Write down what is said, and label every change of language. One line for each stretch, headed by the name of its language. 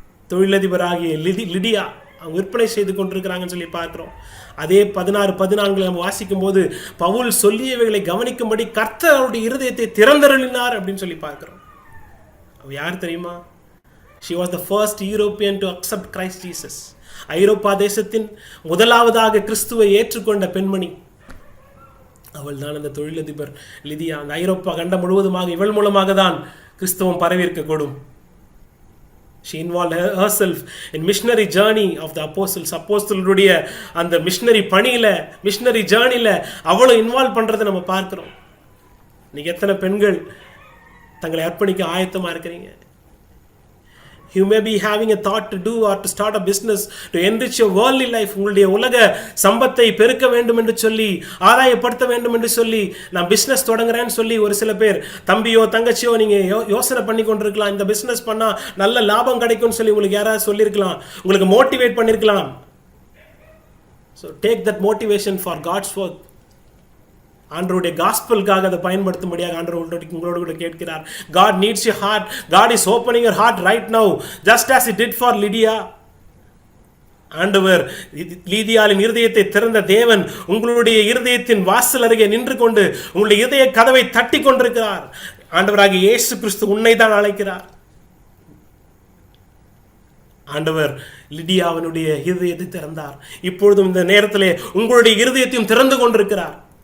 Tamil: தொழிலதிபராகிய Lydia அவங்க விற்பனை செய்து கொண்டிருக்கிறாங்கன்னு சொல்லி பார்க்கிறோம். அதே 16-14 நம்ம வாசிக்கும் போது பவுல் சொல்லியவைகளை கவனிக்கும்படி கர்த்தர் அவருடைய இருதயத்தை திறந்தருளினார் அப்படின்னு சொல்லி பார்க்கிறோம். அவ யார் தெரியுமா?
English: She was the first European to accept Christ Jesus.
Tamil: ஐரோப்பா தேசத்தின் முதலாவதாக கிறிஸ்துவை ஏற்றுக்கொண்ட பெண்மணி அவள் தான் அந்த தொழிலதிபர் லிதியா. அந்த ஐரோப்பா கண்டம் முழுவதுமாக இவள் மூலமாக தான் கிறிஸ்தவம் பரவியிருக்கக்கூடும்.
English: She involved herself in missionary journey of the apostles.
Tamil: அப்போஸ்தலருடைய அந்த மிஷனரி பணியில, மிஷனரி ஜேர்னில அவளும் இன்வால்வ் பண்றதை நம்ம பார்க்கிறோம். நீங்க எத்தனை பெண்கள் தங்களை அர்ப்பணிக்க ஆயத்தமா இருக்கிறீங்க?
English: You may be having a thought to do or to start a business to enrich your worldly life.
Tamil: உங்களுடைய உலக சம்பத்தை பெருக்க வேண்டும் என்று சொல்லி, ஆதாயப்படுத்த வேண்டும் என்று சொல்லி, நான் பிஸ்னஸ் தொடங்குறேன்னு சொல்லி ஒரு சில பேர், தம்பியோ தங்கச்சியோ நீங்க யோசனை பண்ணி கொண்டிருக்கலாம். இந்த பிஸ்னஸ் பண்ணா நல்ல லாபம் கிடைக்கும்னு சொல்லி உங்களுக்கு யாராவது சொல்லியிருக்கலாம், உங்களுக்கு மோட்டிவேட் பண்ணியிருக்கலாம்.
English: So take that motivation for God's work.
Tamil: ஆண்டவருடைய காஸ்பலுக்காக அதை பயன்படுத்தும்படியாக ஆண்டவர் உங்களோடு கூட கேட்கிறார்.
English: God needs your heart. God is opening your heart right now, just as He did for Lydia.
Tamil: ஆண்டவர் லீதியாளின் இருதயத்தை திறந்த தேவன் உங்களுடைய இருதயத்தின் வாசல் அருகே நின்று கொண்டு உங்களுடைய இதய கதவை தட்டி கொண்டிருக்கிறார். ஆண்டவராகிய இயேசு கிறிஸ்து உன்னை தான் அழைக்கிறார். ஆண்டவர் லிடியாவினுடைய இருதயத்தை திறந்தார். இப்பொழுதும் இந்த நேரத்திலே உங்களுடைய இருதயத்தையும் திறந்து கொண்டிருக்கிறார்.